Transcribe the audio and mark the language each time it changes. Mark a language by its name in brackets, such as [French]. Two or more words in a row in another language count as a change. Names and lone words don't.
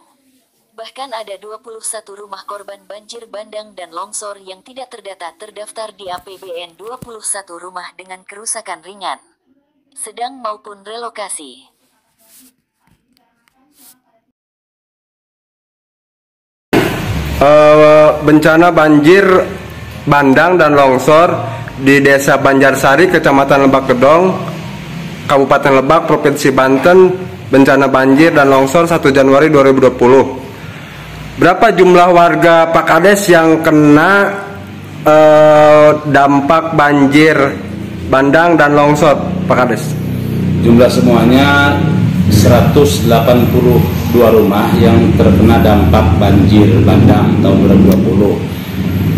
[Indonesian] Bahkan ada 21 rumah korban banjir bandang dan longsor yang tidak terdaftar di APBN, 21 rumah dengan kerusakan ringan, sedang maupun relokasi. Bencana banjir bandang dan longsor di Desa Banjarsari, Kecamatan Lebak Gedong, Kabupaten Lebak, Provinsi Banten, bencana banjir dan longsor 1 Januari 2020. Berapa jumlah warga Pak Kades yang kena dampak banjir bandang dan longsor, Pak Kades? Jumlah semuanya 182 rumah yang terkena dampak banjir bandang tahun 2020.